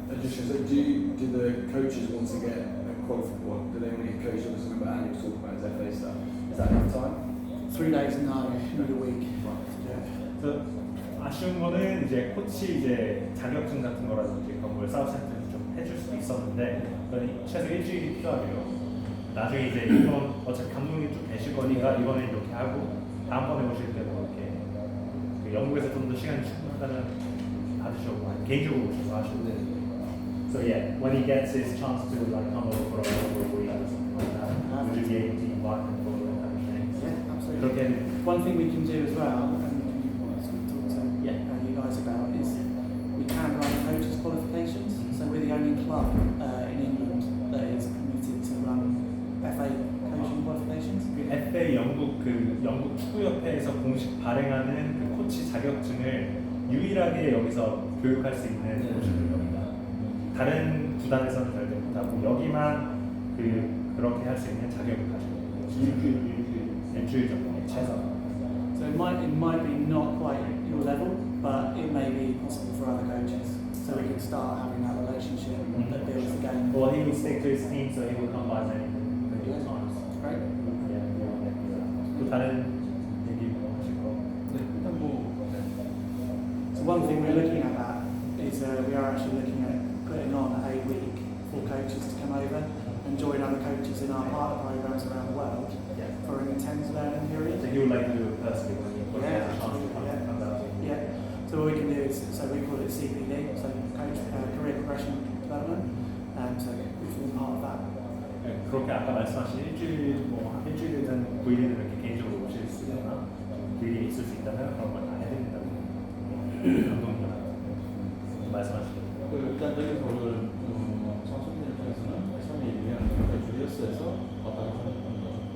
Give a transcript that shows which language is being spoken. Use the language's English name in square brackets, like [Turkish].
[English] So do the coaches want to get a qualified one? Do they want to get coached on something about Andy talk about his FA stuff? Is that enough time? 3 days in a week. Yeah. [Korean] 그래서 아쉬운 거는 이제 코치 이제 자격증 같은 거라든지 그런 걸 사우스햄튼에서 좀 해줄 수도 있었는데 최소 일주일이 필요하대요. 나중에 이제 이번 어차피 감독님 좀 되실 거니까 이번에 이렇게 하고 다음번에 오실 때도 이렇게 그 영국에서 좀 더 시간이 충분하다면 받으셔고 개인적으로 오셔서 하시고. [English] So yeah, when he gets his chance to like come over for a week or something like that, would you be able to invite him for that kind of thing? Yeah, absolutely. [Korean] 그렇게 [English] One thing we can do as well, and we want to talk to you guys about, is we can run coaches qualifications. So we're the only club in England that is permitted to run FA coaching qualifications. [Korean] 그 FA 영국 축구협회에서 공식 발행하는 그 코치 자격증을 유일하게 여기서 교육할 수 있는 곳인 겁니다. 다른 구단에서는 절대 못하고 여기만 그렇게 할 수 있는 자격을 가지고 있는 일주일 정도 최소. [English] So it might be not quite your level, but it may be possible for other coaches. So we can start having that relationship that builds the game. Well, he will stick to his team, so he will come by many times. Great. [Korean] 또 다른 얘기 뭐 하실 거? 일단 뭐 [English] So one thing we're looking at that is we are actually looking at putting on a week for coaches to come over and join other coaches in our partner programs around the world for an intense learning period. So he would like to do it personally when he has a chance to come out. Yeah. So what we can do is, so we call it CPD, so coach career progression development. So we form part of that. [Korean] 그렇게 아까 말씀하신 일주일이든 9일이든 이렇게 개인적으로 오실 수 있거나 일이 있을 수 있다면 그런 걸 다 해드린다고 감독님한테 말씀하시죠. 일단 여기서 오늘 청소년 입장에서는 처음에 얘기한 주리어스에서 왔다 갔다 하는 거죠.